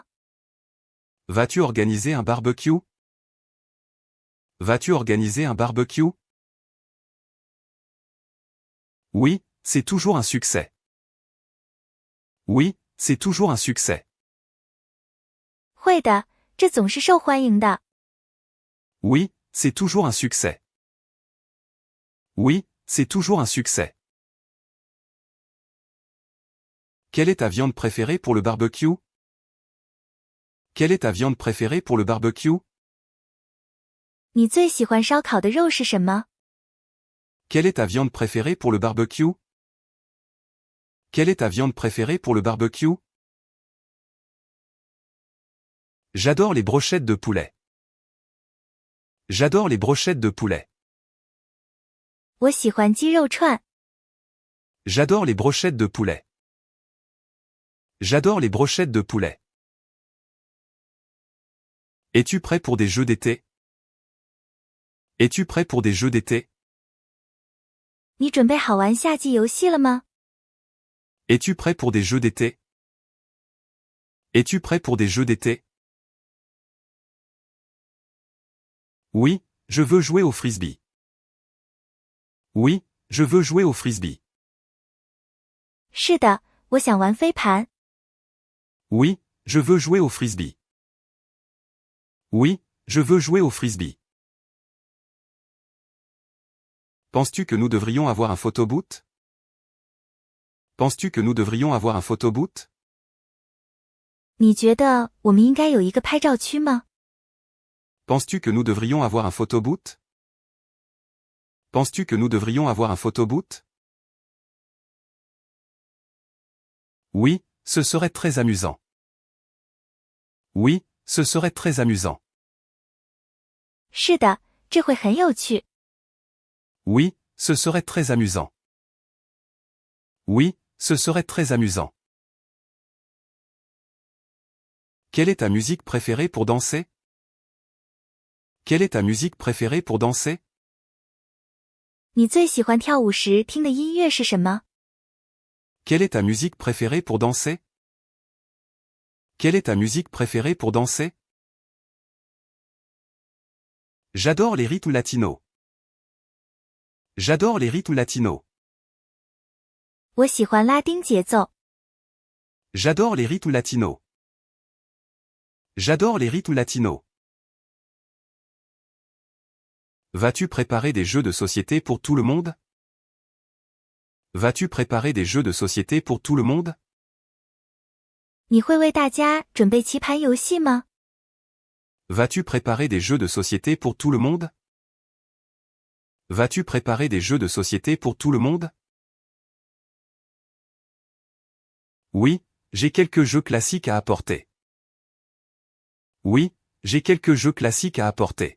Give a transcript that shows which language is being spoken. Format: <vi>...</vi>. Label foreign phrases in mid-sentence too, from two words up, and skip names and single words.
<fr>Vas-tu organiser un barbecue? Vas-tu organiser un barbecue? Oui, c'est toujours un succès. Oui, c'est toujours un succès.</fr> <zh>会的，这总是受欢迎的。</zh> <fr>Oui, c'est toujours un succès. Oui, c'est toujours un succès. Quelle est ta viande préférée pour le barbecue? Quelle est ta viande préférée pour le barbecue?</fr> <zh>你最喜欢烧烤的肉是什么？</zh> <fr>Quelle est ta viande préférée pour le barbecue? Quelle est ta viande préférée pour le barbecue? J'adore les brochettes de poulet. J'adore les brochettes de poulet.</fr> <zh>我喜欢鸡肉串。</zh> <fr>J'adore les brochettes de poulet. J'adore les brochettes de poulet. Es-tu prêt pour des jeux d'été? Es-tu prêt pour des jeux d'été?</fr> <zh>你准备好玩夏季游戏了吗？</zh> <fr>Es-tu prêt pour des jeux d'été? Es-tu prêt pour des jeux d'été? Oui, je veux jouer au frisbee. Oui, je veux jouer au frisbee.</fr> <zh>是的，我想玩飞盘。</zh> <fr>Oui, je veux jouer au frisbee. Oui, je veux jouer au frisbee. Penses-tu que nous devrions avoir un photoboot? Penses-tu que nous devrions avoir un photoboot?</fr> <zh>你觉得我们应该有一个拍照区吗？</zh> <fr>Penses-tu que nous devrions avoir un photoboot? Penses-tu que nous devrions avoir un photoboot? Oui, ce serait très amusant. Oui, ce serait très amusant.</fr> <zh>是的，这会很有趣。</zh> <fr>Oui, ce serait très amusant. Oui, ce serait très amusant. Quelle est ta musique préférée pour danser? Quelle est ta musique préférée pour danser?</fr> <zh>你最喜欢跳舞时听的音乐是什么？</zh> <fr>Quelle est ta musique préférée pour danser? Quelle est ta musique préférée pour danser? J'adore les rythmes latinos. J'adore les rythmes latinos.</fr> <zh>我喜欢拉丁节奏。</zh> <fr>J'adore les rythmes latinos. J'adore les rythmes latinos. Vas-tu préparer des jeux de société pour tout le monde? Vas-tu préparer des jeux de société pour tout le monde?</fr> <zh>你会为大家准备棋盘游戏吗？</zh> <fr>Vas-tu préparer des jeux de société pour tout le monde? Vas-tu préparer des jeux de société pour tout le monde? Oui, j'ai quelques jeux classiques à apporter. Oui, j'ai quelques jeux classiques à apporter.</fr>